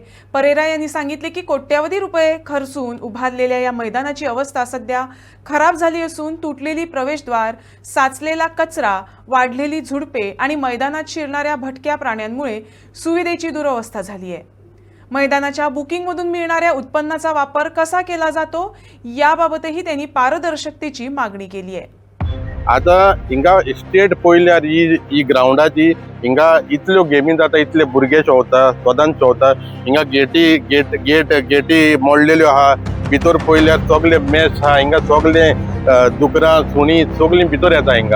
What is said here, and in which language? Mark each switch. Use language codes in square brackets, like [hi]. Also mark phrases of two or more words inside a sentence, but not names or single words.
[mr] परेरा यांनी सांगितले की कोट्यवधी रुपये खर्चून उभारलेल्या या मैदानाची अवस्था सध्या खराब झाली असून तुटलेली प्रवेशद्वार, साचलेला कचरा, वाढलेली झुडपे आणि मैदानात शिरणाऱ्या भटक्या प्राण्यांमुळे सुविधेची दुरवस्था झाली आहे। मैदानाच्या बुकिंगमधून मिळणाऱ्या उत्पन्नाचा वापर कसा केला जातो याबाबतही त्यांनी पारदर्शकतेची मागणी केली आहे। [kok] आता हिंगा स्टेट पळयल्यार ही ग्राउंडाची हिंगा इतल्यो गेमी जाता, इतले भुरगे चोवता, सदांच चोवता। हिंगा गेटी मोडलेल्यो आहा, भितर पळयल्यार सगळे मेस आहा, हिंगा सगळे दुकरां सुणी सगळीं भितर येता हिंगा।